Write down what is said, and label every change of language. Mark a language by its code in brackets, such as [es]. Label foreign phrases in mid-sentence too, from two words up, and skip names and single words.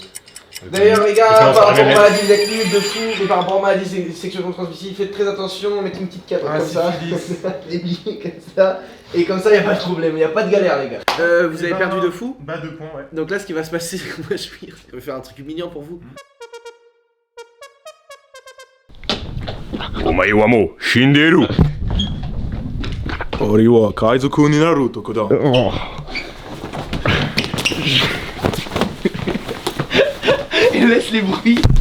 [fr] D'ailleurs les gars, Non, par ça rapport aux remet- maladies vous êtes nuls de fou, mais par rapport aux maladies sexuellement transmissibles, faites très attention, mettez une petite cape Ah, comme ça, syphilis. les billets comme ça, et comme ça y a pas de problème, y a pas de galère les gars. Vous avez perdu de fou. Bah, 2 points, ouais. Donc là ce qui va se passer, c'est que moi je vais faire un truc mignon pour vous. [ja] お前はもう死んでいる。俺は海賊になる男だ。 [fr] Et laisse les bruits.